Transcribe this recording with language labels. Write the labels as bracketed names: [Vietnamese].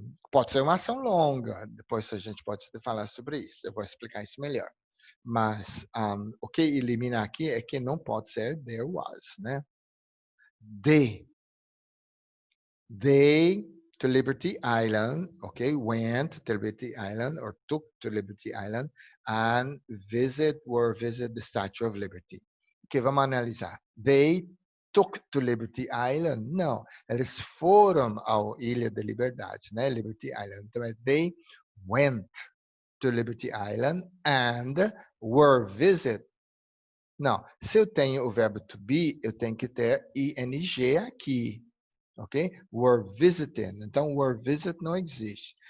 [Portuguese] Pode ser uma ação longa, depois a gente pode falar sobre isso, eu vou explicar isso melhor. Mas o que elimina aqui é que não pode ser there was, né? [English] They to Liberty Island, okay, went to Liberty Island or took to Liberty Island and visit the Statue of Liberty. [Portuguese] Ok, vamos analisar. [English] They took to Liberty Island? [Portuguese] Não, eles foram à Ilha da Liberdade, né? [English] Liberty Island. [Portuguese] Então é [English] they went to Liberty Island and were visit. [Portuguese] Não, se eu tenho o verbo to be, eu tenho que ter ing aqui, ok? [English] Were visiting. [Portuguese] Então, [English] were visit [Portuguese] não existe.